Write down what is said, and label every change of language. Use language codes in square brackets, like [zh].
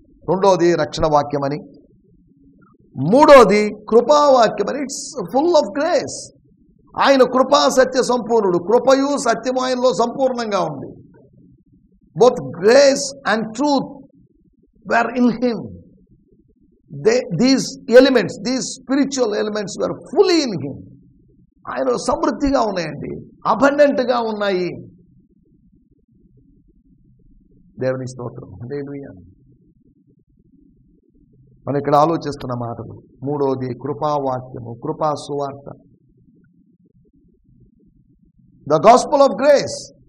[te] రెండోది రక్షణ వాక్యమని, మూడోది కృపావాక్యమని. [en] It's full of grace. [te] ఆయన కృపా సత్య సంపూర్ణుడు. కృపయు సత్యము ఆయనలో సంపూర్ణంగా ఉంది. [en] Both grace and truth were in him. These elements, these spiritual elements were fully in him. [te] ఆయన సమృద్ధిగా ఉన్నాయండి, అబండెంట్గా ఉన్నాయి. దేవుని స్తోత్రం, హల్లెలూయా. మనం ఇక్కడ ఆలోచిస్తున్న మాటలు. మూడోది కృపావాక్యము, కృపా సువార్త, [en] The gospel of grace.